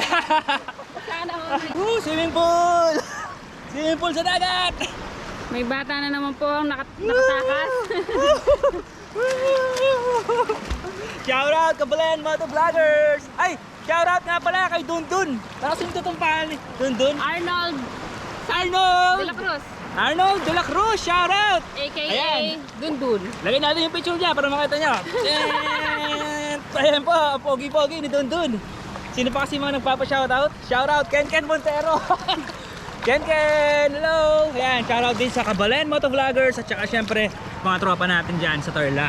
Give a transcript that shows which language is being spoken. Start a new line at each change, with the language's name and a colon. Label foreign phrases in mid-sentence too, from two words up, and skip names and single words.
English: Swimming pool! Swimming pool
Filipino: sa dagat! May bata na naman po ang nakatakas. Shoutout Kabalan Moto Vloggers! Ay! Shoutout nga pala kay Dundun! Nakasin ko itong pangalan ni Dundun? Arnold Arnold! de la Cruz, Arnold de la Cruz! Shoutout! aka Ayan. Dundun. Lagyan natin yung picture niya para makita nyo. Ayan po, pogi-pogi ni Dundun. Sino pa kasi mga nagpapa-shoutout? Shoutout Ken Montero! Ken, hello! Ayan, shoutout din sa Kabalan Moto Vloggers at saka syempre mga tropa natin dyan sa Tarlac.